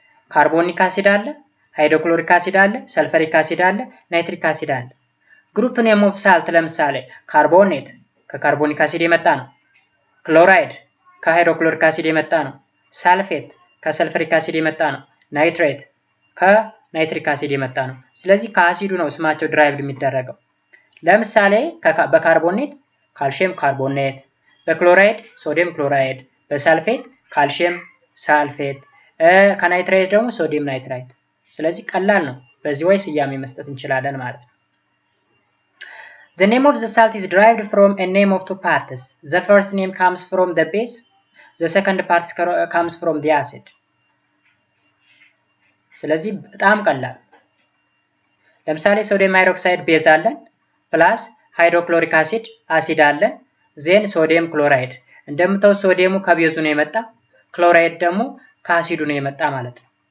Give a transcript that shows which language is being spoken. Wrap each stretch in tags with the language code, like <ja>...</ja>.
<am>ካርቦኒክ አሲድ አለ፣ ሃይድሮክሎሪክ አሲድ አለ፣ ሰልፈሪክ አሲድ አለ፣ ናይትሪክ አሲድ አለ።</am> <en>ግሩፕ ኔም ኦፍ ሳልት</en> <am>ለምሳሌ ካርቦኔት ከካርቦኒክ አሲድ የመጣ ነው። ክሎራይድ ከሃይድሮክሎሪክ አሲድ የመጣ ነው። ሳልፌት ከሰልፈሪክ አሲድ የመጣ ነው። ናይትሬት ከናይትሪክ አሲድ የመጣ ነው። ስለዚህ ከአሲዱ ነው ስማቸው ድራይቭድ የሚደረገው። ለምሳሌ በካርቦኔት ካልሲየም ካርቦኔት፣ በክሎራይድ ሶዲየም ክሎራይድ፣ በሳልፌት ካልሲየም ሳልፌት፣ ከናይትሬት ደግሞ ሶዲየም ናይትራይት። ስለዚህ ቀላል ነው። በዚህ ወይ ስያሜ መስጠት እንችላለን ማለት ነው።</am> <en>The name of the salt is derived from a name of two parts. The first name comes from the base. The second part comes from the acid.</en> <am>ስለዚህ በጣም ቀላል። ለምሳሌ ሶዲየም ሃይድሮክሳይድ ቤዝ አለን ፕላስ ሃይድሮክሎሪክ አሲድ አሲድ አለን ዜን ሶዲየም ክሎራይድ። እንደምታውቁት ሶዲየሙ ከቤዙ ነው የመጣ፣ ክሎራይድ ደግሞ ከአሲዱ ነው የመጣ ማለት ነው።</am>